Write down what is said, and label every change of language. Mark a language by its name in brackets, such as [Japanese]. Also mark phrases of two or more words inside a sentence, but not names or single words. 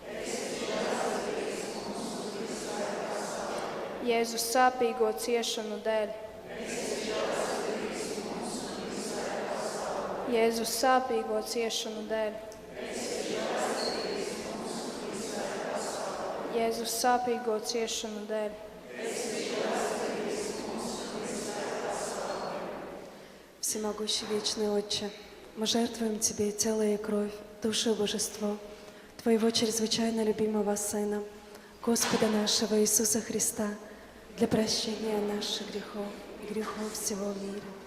[Latvian] Jēzus sāpīgo ciešanu dēļ. Jēzus sāpīgo ciešanu dēļ. Jēzus sāpīgo ciešanu dēļ. [Russian] Всемогущий вечный Отче, мы жертвуем Тебе тело и кровь, душу и божество Твоего чрезвычайно любимого Сына, Господа нашего Иисуса Христа, для прощения наших грехов и грехов всего мира.